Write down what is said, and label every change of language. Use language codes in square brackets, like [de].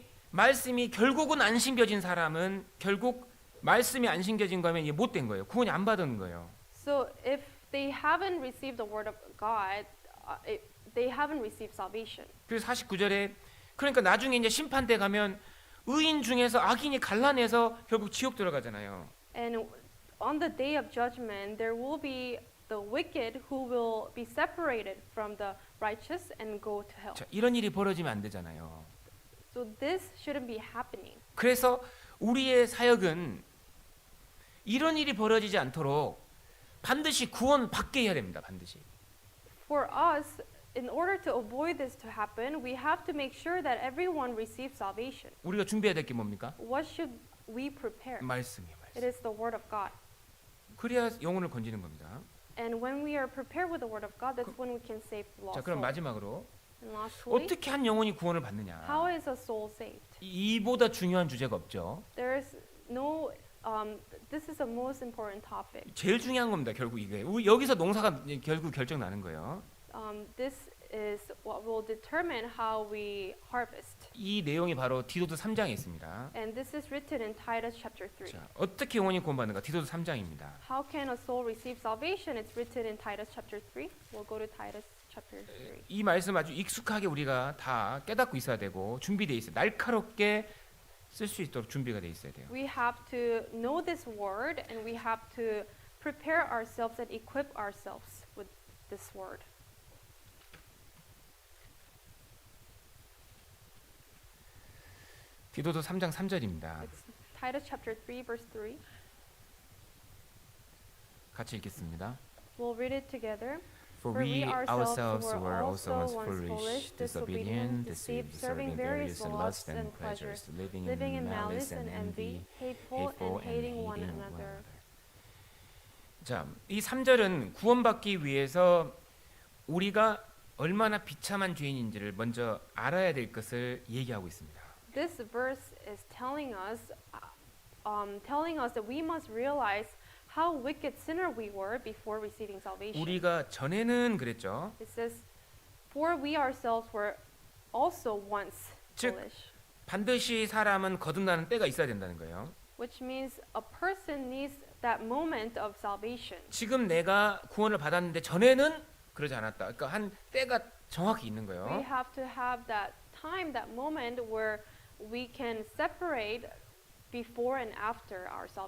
[ko] 말씀이 결국은 안 심겨진 사람은 결국 말씀이 안 심겨진 거면 이게 못된 거예요. 구원이 안 받은 거예요. [en] So if they haven't received the word of God, they haven't received salvation. [ko] 그래서 49절에 그러니까 나중에 이제 심판 때 가면 의인 중에서 악인이 갈라내서 결국 지옥 들어가잖아요. [en] And on the day of judgment, there will be the wicked who will be separated from the righteous and go to hell. [ko] 자, 이런 일이 벌어지면 안 되잖아요. [en] So this shouldn't be happening. [ko] 그래서 우리의 사역은 이런 일이 벌어지지 않도록 반드시 구원받게 해야 됩니다. 반드시. [en] For us, in order to avoid this to happen, we have to make sure that everyone receives salvation. [ko] 우리가 준비해야 될 게 뭡니까? [en] What should we prepare? [ko] 말씀이에요. [en] It [ko] 말씀. [en] is the word of God. [ko] 그래야 영혼을 건지는 겁니다. [en] And when we are prepared with the word of God, that's when we can save the [ko] 자, [en] lost [ko] 그럼 [en] soul. [ko] 마지막으로 [en] And lastly, [ko] 어떻게 한 영혼이 구원을 받느냐? [en] how is a soul saved? [ko] 이보다 중요한 주제가 없죠. [en] There is no. This is the most important topic. [ko] 제일 중요한 겁니다. 결국 이게 여기서 농사가 결국 결정 나는 거예요. [en] This is what will determine how we harvest. [ko] 이 내용이 바로 디도서 3장에 있습니다. [en] And this is written in Titus chapter 3. [ko] 자, 어떻게 영혼이 구원받는가? 디도서 3장입니다. [en] How can a soul receive salvation? It's written in Titus chapter 3. We'll go to Titus chapter 3. [ko] 이 말씀 아주 익숙하게 우리가 다 깨닫고 있어야 되고 준비돼 있어요. 날카롭게 쓸 수 있도록 준비가 돼 있어야 돼요. [en] We have to know this word and we have to prepare ourselves and equip ourselves with this word. [ko] 디도서 3장 3절입니다. [en] It's Titus chapter 3 verse 3. [ko] 같이 읽겠습니다. [en] We'll read it together. For we ourselves were also once foolish, disobedient, deceived, serving various lusts and pleasures, living in malice and envy, hateful and hating one another. [ko] 자, 이 3절은 구원받기 위해서 우리가 얼마나 비참한 죄인인지를 먼저 알아야 될 것을 얘기하고 있습니다. [en] This verse is telling us that we must realize how wicked sinner we were before receiving salvation. [ko] 우리가 전에는 그랬죠. [en] It says, "For we ourselves were also once [ko] 즉, [en] foolish," [ko] 반드시 사람은 거듭나는 때가 있어야 된다는 거예요. [en] which means a person needs that moment of salvation. [ko] 지금 내가 구원을 받았는데 전에는 그러지 않았다. 그러니까 한 때가 정확히 있는 [en] We [ko] 거예요. [en] have to have that time, that moment where we can separate before and after our salvation.